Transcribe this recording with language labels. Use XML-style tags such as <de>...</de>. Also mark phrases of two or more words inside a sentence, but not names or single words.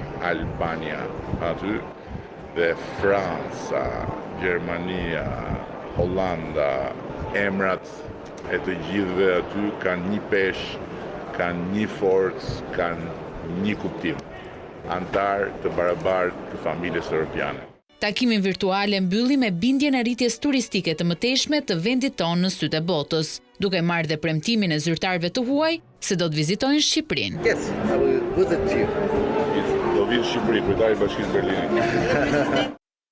<sq>Albania aty dhe Franca, Gjermania, Hollanda, emrat e të gjithëve aty kanë një peshë, kanë një forcë, kanë një kuptim. Antar të barabartë të familjes europiane. Takimin virtual e mbylli me bindjen e rritjes turistike të mëtejshme të vendit tonë në sytë e botës, duke marrë dhe premtimin e zyrtarëve të huaj se do të vizitojnë Shqipërinë.</sq> <en>Yes, I will visit you.</en> <sq>Do vinë në Shqipëri, kryetari i Bashkisë Berlinit.</sq>